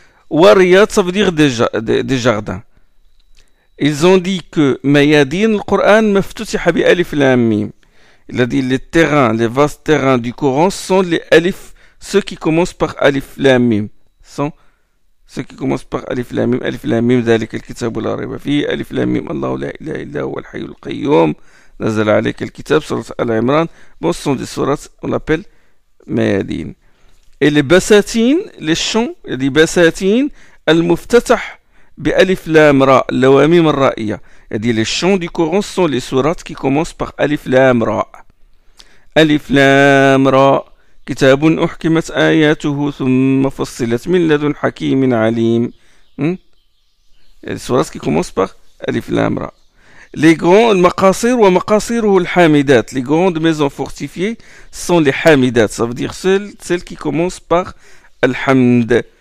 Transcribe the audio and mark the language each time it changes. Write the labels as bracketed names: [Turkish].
[French] Wa riyad, ça veut dire des jardins. Ils ont dit que Mayadin, le Coran, [Arabic] maftutiha bi alif lam mim. [French] Il a dit les terrains, les vastes terrains du Coran sont les alif, ceux qui commencent par alif lam mim. Sont ceux qui commencent par alif lam mim. [Arabic] Alif lam mim, ذلك الكتاب لا ريب فيه. Alif lam mim, الله لا إله إلا هو الحي القيوم. نزل عليك الكتاب, sourate Al-Imran. [French] Bon, ce sont des sourates, on l'appelle Mayadin. Et les basatin, les chants, il a dit basatin, [Arabic] al-muftatah bi alif lam ra, lawamim al-ra'iyya. [French] Il a dit les chants du Coran sont les sourates qui commencent par alif lam ra. Alif lam ra. [Arabic] كتاب أحكمت آياته ثم فصلت من لدن حكيم عليم. [French] Les sourates qui commencent par Alif Lam Ra. Les grands [Arabic] maqasir wa maqasiruhu al-hamidat. [French] Les grandes maisons fortifiées sont les hamidat. Ça veut dire celles qui commencent par Al-Hamd.